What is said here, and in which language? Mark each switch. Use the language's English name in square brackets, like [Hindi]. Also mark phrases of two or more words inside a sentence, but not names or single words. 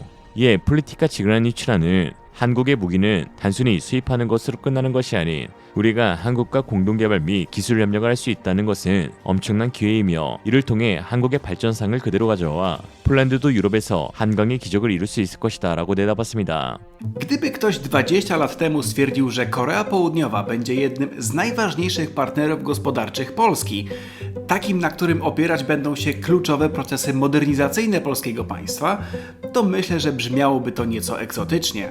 [Korean] 이에 폴리티카 지그라니치라는 한국의 무기는 단순히 수입하는 것으로 끝나는 것이 아닌 우리가 한국과 공동개발 및 기술 협력을 할 수 있다는 것은 엄청난 기회이며 이를 통해 한국의 발전상을 그대로 가져와 폴란드도 유럽에서 한강의 기적을 이룰 수 있을 것이다 라고 내다봤습니다. [Polish] Gdyby ktoś 20 lat temu stwierdził, że Korea Południowa będzie jednym z najważniejszych partnerów gospodarczych Polski, takim, na którym opierać będą się kluczowe procesy modernizacyjne polskiego państwa, to myślę, że brzmiałoby to nieco egzotycznie.